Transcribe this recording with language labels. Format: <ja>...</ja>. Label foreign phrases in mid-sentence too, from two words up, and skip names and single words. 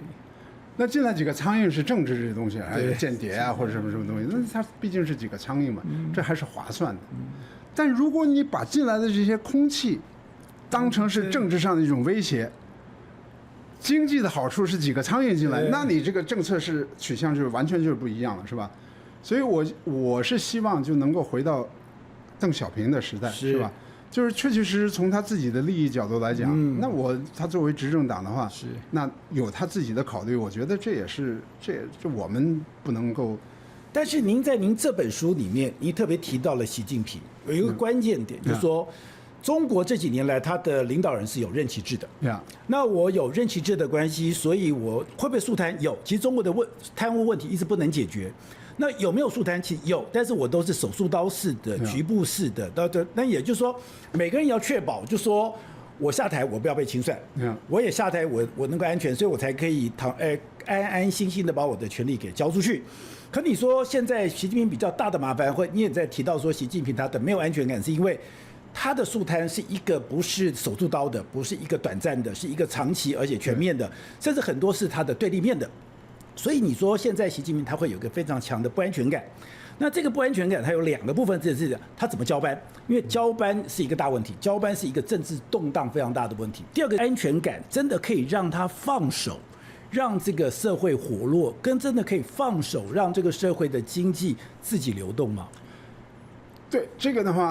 <zh>那進來幾個蒼蠅是政治這些東西，還有間諜啊，或者什麼東西，那它畢竟是幾個蒼蠅嘛，這還是划算的。但如果你把進來的這些空氣當成是政治上的一種威脅，經濟的好處是幾個蒼蠅進來，那你這個政策是取向就是完全就是不一樣了，是吧？所以我是希望就能夠回到鄧小平的時代，是吧？就是確確實實從他自己的利益角度來講，那他作為執政黨的話，那有他自己的考慮，我覺得這也我們不能夠。但是您在您這本書裡面，您特別提到了習近平，有一個關鍵點，就是說。中國這幾年來，他的領導人是有任期制的。那我有任期制的關係，所以我會不會肅貪？有。其實中國的貪污問題一直不能解決。那有沒有肅貪？其實有，但是我都是手術刀式的、局部式的。那也就是說，每個人要確保，就說我下台，我不要被清算。我也下台，我能夠安全，所以我才可以安安心心的把我的權利給交出去。可你說現在習近平比較大的麻煩，或你也在提到說習近平他的沒有安全感，是因為。他的肅貪是一個不是手術刀的，不是一個短暫的，是一個長期而且全面的，甚至很多是他的對立面的。所以你說現在習近平他會有一個非常強的不安全感。那這個不安全感它有兩個部分，這是他怎麼交班，因為交班是一個大問題，交班是一個政治動盪非常大的問題。第二個安全感真的可以讓他放手，讓這個社會活絡，跟真的可以放手讓這個社會的經濟自己流動嗎？對這個的話。</zh>